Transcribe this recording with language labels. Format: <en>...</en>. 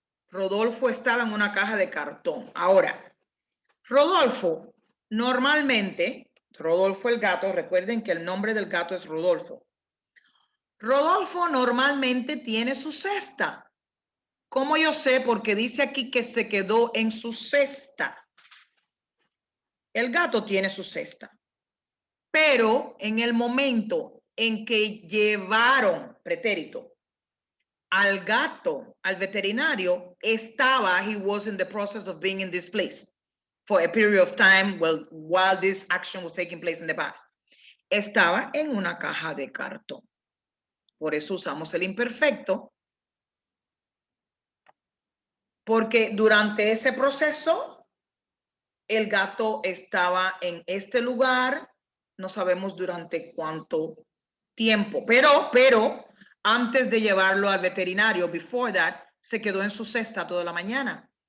<es>Rodolfo estaba en una caja de cartón. Ahora, Rodolfo, normalmente, Rodolfo el gato, recuerden que el nombre del gato es Rodolfo. Rodolfo normalmente tiene su cesta. ¿Cómo yo sé? Porque dice aquí que se quedó en su cesta. El gato tiene su cesta. Pero en el momento en que llevaron, pretérito, al gato al veterinario,</es> <en>he was in the process of being in this place for a period of time while this action was taking place in the past.</en> <es>Estaba en una caja de cartón. Por eso usamos el imperfecto Porque durante ese proceso, el gato estaba en este lugar, no sabemos durante cuánto tiempo, pero antes de llevarlo al veterinario,</es> <en>before that,</en> <es>se quedó en su cesta toda la mañana.</es>